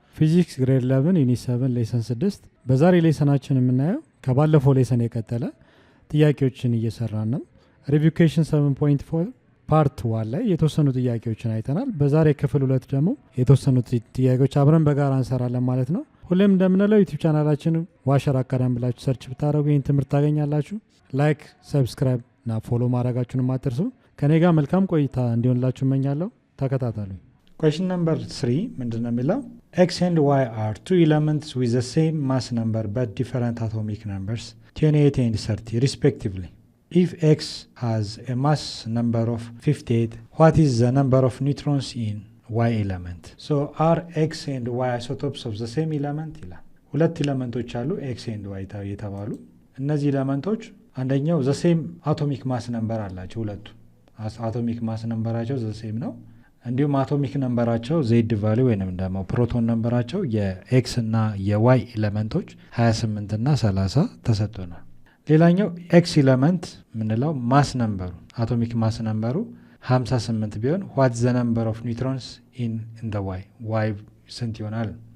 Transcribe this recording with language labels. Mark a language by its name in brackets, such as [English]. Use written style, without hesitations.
[Amharic] ፊዚክስ ግሬድ 11 ዩኒት 7 ሌሰን 6 በዛሬ ሌሰናችን የምናየው ከባለፈው ሌሰን የቀጠለ ጥያቄዎችን እየሰራን ነው። ሪቪኬሽን 7.4 ፓርት 1 ላይ የተወሰኑ ጥያቄዎችን አይተናል። በዛሬ ክፍል 2 ደግሞ የተወሰኑ ጥያቄዎች አብረን በጋራ እንሰራለን ማለት ነው። ሁሌም እንደምንለው ዩቲዩብ ቻናላችን ዋሸራ አካዳሚ ብላችሁ ሰርች ብታደርጉ ይህን ትምህርት ታገኛላችሁ። ላይክ፣ ሰብስክራይብ እና ፎሎ ማድረጋችሁንም አትርሱ። ከኔ ጋር መልካም ቆይታ እንዲሆንላችሁ እመኛለሁ። ተከታተሉኝ። [English] Question number 3 [Amharic] ምንድነው የሚለው? [English] X and Y are two elements with the same mass number but different atomic numbers 28 and 30 respectively. If X has a mass number of 58, what is the number of neutrons in Y element? So are X and Y isotopes of the same element? [Amharic] ይላል። ሁለት ኤሌመንቶች አሉ X and Y የተባሉ። እነዚህ ኤሌመንቶች አንደኛው [English] the same atomic mass number [Amharic] አላቸው። ሁለቱ atomic mass numberቸው [English] the same [Amharic] ነው። እንዲሁም አቶሚክ ነምበራቸው ዜድ ቫልዩ ወይንም ደግሞ ፕሮቶን ነምበራቸው የኤክስ እና የዋይ ኤሌመንቶች 28 እና 30 ተሰጥቶናል። ሌላኛው ኤክስ ኤሌመንት ምንለው ማስ ነምበሩ አቶሚክ ማስ ነምበሩ 58 ቢሆን [English] what the number of neutrons in the y [Amharic] ስንት ይሆናል?